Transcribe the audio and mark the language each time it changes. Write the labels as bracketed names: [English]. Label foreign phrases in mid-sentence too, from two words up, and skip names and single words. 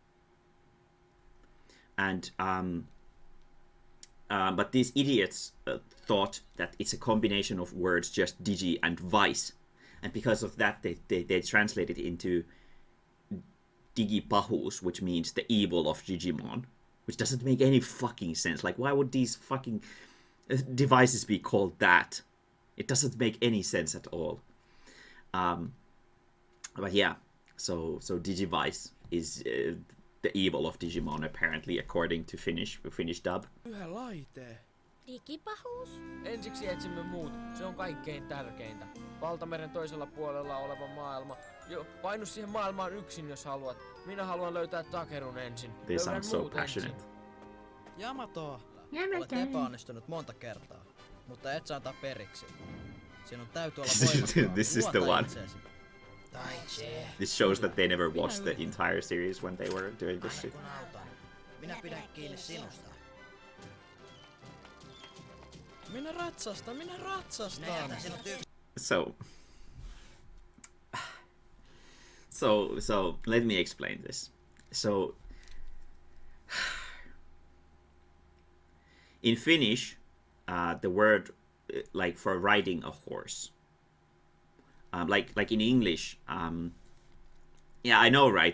[English] And but these idiots thought that it's a combination of words, just digi and vice, and because of that, they translated it into digipahus, which means the evil of Digimon, which doesn't make any fucking sense. Like, why would these fucking devices be called that? It doesn't make any sense at all. But yeah, so digivice is the evil of Digimon, apparently, according to Finnish dub. [Finnish] Pyhä laite. Digipahuus? Ensiksi etsimme muut. Se on kaikkein tärkeintä. Valtameren toisella puolella oleva maailma. Jo, painu siihen maailmaan yksin, jos haluat. Minä haluan löytää Takerun ensin. [English] They sound [Finnish] Löydän [English] so [Finnish] muut [English] passionate. [Finnish] ensin. Yamato! Olet epäonnistunut monta kertaa, mutta et saa antaa periksi. Sinun täytyy olla voimakkaan. [English] This is the [Finnish] Luota [English] one. [Finnish] itseesi. Taichi. [English] This shows that they never watched the entire series when they were doing this shit. [Finnish] Kun autan. Minä pidän kiinni sinusta. Minä ratsastan. Minä jätän sinut yksin. [English] So let me explain this. So in Finnish, the word like for riding a horse, like in English, yeah, I know, right?